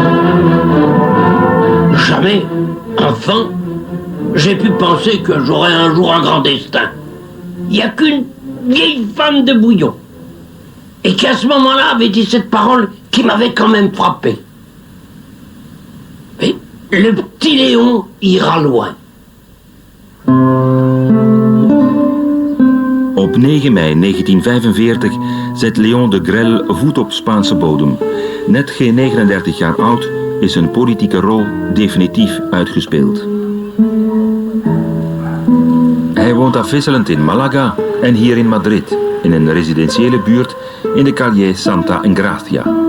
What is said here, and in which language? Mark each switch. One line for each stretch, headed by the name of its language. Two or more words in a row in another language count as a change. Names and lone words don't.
French: Jamais, enfant, j'ai pu penser que j'aurais un jour un grand destin. Il n'y a qu'une vieille femme de Bouillon. Et qui à ce moment-là avait dit cette parole qui m'avait quand même frappé. Mais le petit Léon ira loin.
Dutch: Op 9 mei 1945 zet Léon de Grelle voet op Spaanse bodem. Net geen 39 jaar oud is zijn politieke rol definitief uitgespeeld. Hij woont afwisselend in Malaga en hier in Madrid, in een residentiële buurt in de calle Santa Engracia.